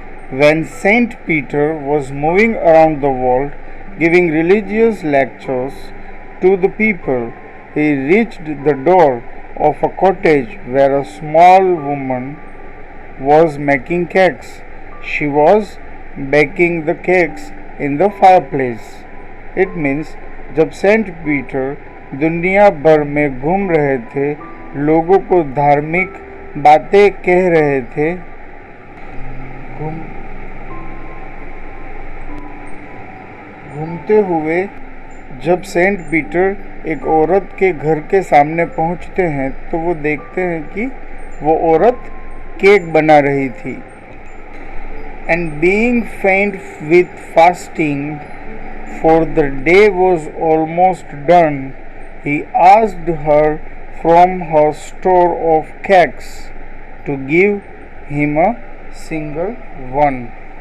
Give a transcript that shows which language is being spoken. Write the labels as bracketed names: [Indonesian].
[English] When Saint Peter was moving around the world giving religious lectures to the people, he reached the door of a cottage where a small woman was making cakes. She was baking the cakes in the fireplace. It means [Hindi] जब Saint Peter दुनिया भर में घूम रहे थे, लोगों को धार्मिक बातें कह रहे थे, घूमते हुए जब सेंट पीटर एक औरत के घर के सामने पहुंचते हैं तो वो देखते हैं कि वो औरत केक बना रही थी। [English] And being faint with fasting, for the day was almost done, he asked her from her store of cakes to give him a single one.